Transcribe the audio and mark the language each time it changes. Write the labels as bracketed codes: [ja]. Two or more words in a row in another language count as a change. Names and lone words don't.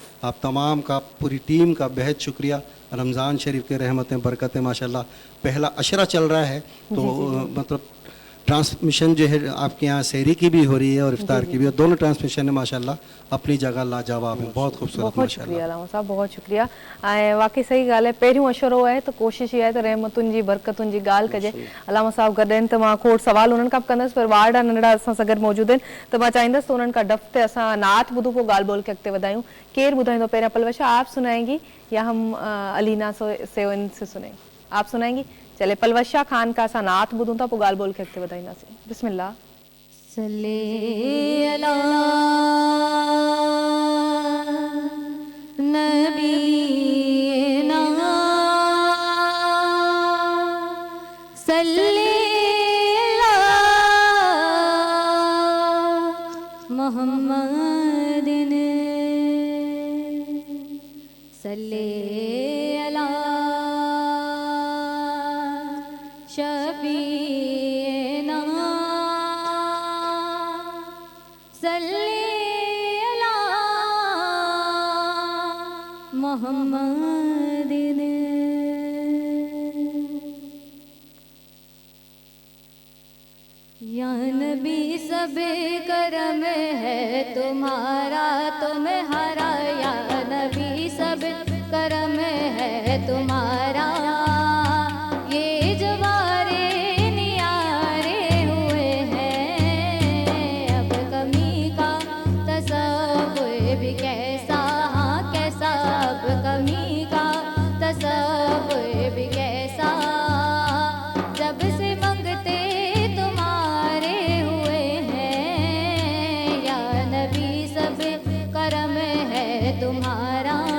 [ur] آپ تمام کا، پوری ٹیم کا بے حد شکریہ۔ رمضان شریف کے رحمتیں برکتیں ماشاءاللہ پہلا عشرہ چل رہا ہے، تو مطلب ٹرانسمیشن جو ہے آپ کے یہاں سحری کی بھی ہو رہی ہے اور افطار کی بھی، اور دونوں ٹرانسمیشن ہے ماشاءاللہ اپنی جگہ لاجواب ہے، بہت خوبصورت बहुत माशाल्लाह। شکریہ علامہ صاحب، بہت شکریہ. [sd] ऐं वाकई सही ॻाल्हि आहे, पहिरियों अशरो आहे त कोशिशि इहा आहे त रहमतुनि जी बरकतुनि जी ॻाल्हि कजे। अलामा साहब गॾु आहिनि त मां खोड़ सवाल उन्हनि खां बि कंदसि, पर ॿार ॾाढा नंढड़ा असां सां गॾु मौजूदु आहिनि, त मां चाहींदसि त उन्हनि खां डफ़ ते असां नात ॿुधूं, पोइ ॻाल्हि ॿोल खे अॻिते वधायूं। केरु ॿुधाईंदो पहिरियां? [ur] پلوشہ آپ سنائیں گی یا ہم علینہ سے ان سے سنیں گے? آپ سنائیں گی؟ چلے پلوشہ خان کا [sd] असां नात ॿुधूं था, पोइ ॻाल्हि ॿोल खे अॻिते वधाईंदासीं। बिस्मिल्लाह। [ar] صل على نبينا صل على محمد صل على شفيعنا صل على محمد. [ur] یا نبی سب کرم ہے تمہارا تمہارا، یا نبی سب کرم ہے تمہارا، یہ جوارے نیارے ہوئے ہیں، اب کمی کا تصور بھی کیسا، ہاں کیسا، اب کمی کا تصور بھی کیسا، جب سے منگتے تمہارے ہوئے ہیں، یا نبی سب کرم ہے تمہارا.